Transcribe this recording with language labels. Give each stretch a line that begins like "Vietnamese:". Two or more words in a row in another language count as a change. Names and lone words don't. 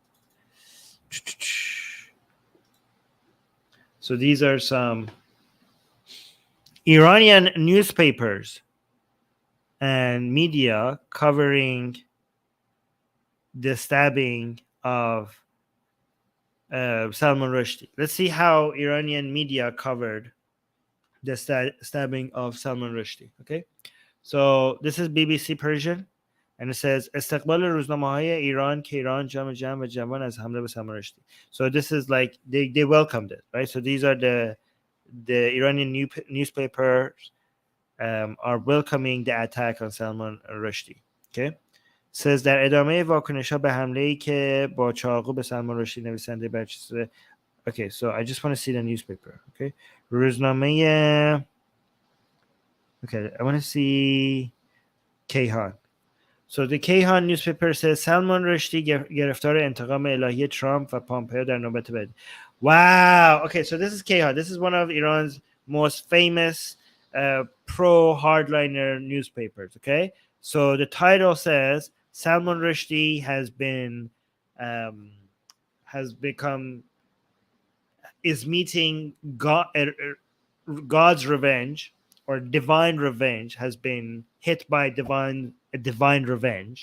English: So these are some Iranian newspapers and media covering the stabbing of Salman Rushdie. Let's see how Iranian media covered the stabbing of Salman Rushdie. Okay, so this is BBC Persian, and it says
Persian: استقبال روزنامه‌های ایران که ایران جمع و جوان از حمله به سلمان رشدی.
English: So this is like they welcomed it, right? So these are the Iranian newspapers are welcoming the attack on Salman Rushdie. Okay.
Persian: says در ادامه واکنش‌ها به حمله‌ای که با چاقو به سلمان رشدی نویسنده برچسب.
English: Okay, so I just want to see the newspaper. Okay, روزنامه. Okay, I want to see Kayhan. So the Kayhan newspaper says Salman Rushdie
Persian: گرفتار انتقام الهی ترامپ و پامپئو در نوبت بعد.
English: Wow. Okay, so this is Kayhan. This is one of Iran's most famous pro hardliner newspapers. Okay, so the title says Salman Rushdie um, has become is meeting God's revenge, or divine revenge has been hit by divine revenge.